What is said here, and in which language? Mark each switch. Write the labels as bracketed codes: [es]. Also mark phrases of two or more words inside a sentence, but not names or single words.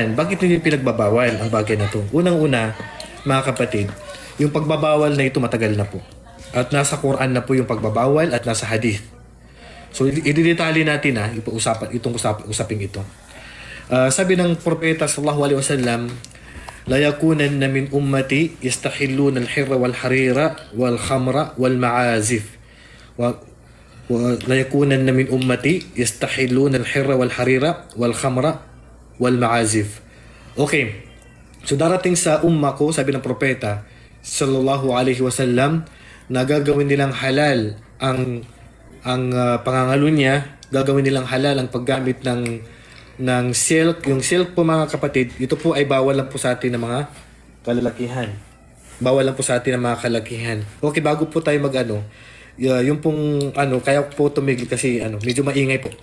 [tl] Bakit hindi pinagbabawal ang bagay na 'to? Unang-una, mga kapatid, yung pagbabawal na ito matagal na po. At nasa Quran na po yung pagbabawal at nasa hadith. So i-detalye natin usaping ito. Sabi ng propeta [ar] صلى الله عليه وسلم ليكونن من أمتي يستحلون الحر والحرير والخمر والمعازف. ليكونن من أمتي يستحلون الحر والحرير والخمر والمعازف. [tl] Okay. So darating sa umma ko, sabi ng propeta [ar] صلى الله عليه وسلم, [tl] na gagawin nilang halal ang pangangalo niya, gagawin nilang halal ang paggamit ng silk. Yung silk po mga kapatid, ito po ay bawal lang po sa atin ng mga kalalakihan. Bawal lang po sa atin ng mga kalalakihan. Okay, bago po tayo yung pong kaya po tumigil kasi medyo maingay po.